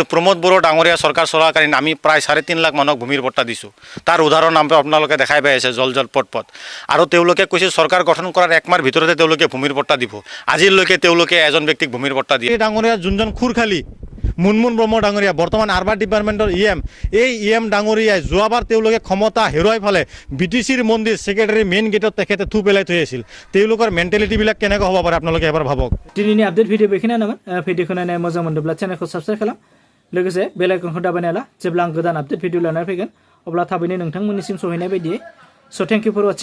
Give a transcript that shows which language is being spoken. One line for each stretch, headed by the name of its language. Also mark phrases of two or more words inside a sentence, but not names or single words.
Assamese: প্ৰমোদ বড়ো ডাঙৰীয়া চৰকাৰ চলাকালীন আমি প্ৰায় 3.5 লাখ মানুহক ভূমিৰ পট্টা দিছোঁ তাৰ উদাহৰণ আপোনালোকে দেখাই পাই আছে জল পট আৰু তেওঁলোকে কৈছে চৰকাৰ গঠন কৰাৰ একমাহৰ ভিতৰতে তেওঁলোকে ভূমিৰ পট্টা দিব আজিলৈকে তেওঁলোকে এজন ব্যক্তিক ভূমিৰ পট্টা দিয়ে ডাঙৰীয়া যোনজন খুৰখালী মুনমুন ব্ৰহ্ম ডাঙৰীয়া বৰ্তমান আৰবাৰ ডিপাৰ্টমেণ্টৰ এই ইএম ডাঙৰীয়াই যোৱাবাৰ তেওঁলোকে ক্ষমতা হেৰুৱাই ফালে বিটিচিৰ মন্দিৰ ছেক্ৰেটাৰী
English: main gate
Assamese: তেখেতে থু পেলাই থৈ আছিল তেওঁলোকৰ মেণ্টেলিটিবিলাক কেনেকৈ হ'ব পাৰে আপোনালোকে এবাৰ ভাবক
Bodo: दिनैनि
English: update video
Bodo: बेखिनियानोमोन भिडिअखौ नायनानै मोजां मोनदोंब्ला चेनेलखौ साबस्क्राइब खालाम लोगोसे
English: bell icon
Bodo: दाबायना ला जेब्ला आं गोदान
English: update video
Bodo: लानानै फैगोन अब्ला थाबैनो नोंथांमोननिसिम सहैनाय बायदियै
English: so thank you for watching